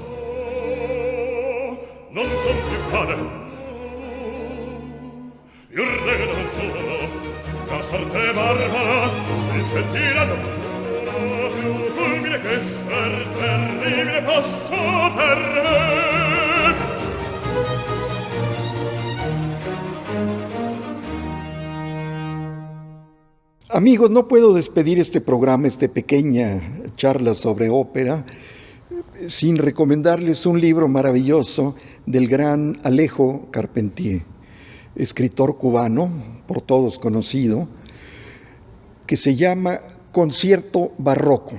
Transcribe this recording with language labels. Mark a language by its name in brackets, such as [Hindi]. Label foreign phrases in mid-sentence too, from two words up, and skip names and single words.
[Italian] Non son più padre, più re non sono, la sorte barbara, il ciel tiranno, non ha più fulmine che esser terribile possa per me. [Spanish] Amigos, no puedo despedir este programa, esta pequeña charla sobre ópera, sin recomendarles un libro maravilloso del gran Alejo Carpentier, escritor cubano, por todos conocido, que se llama Concierto Barroco.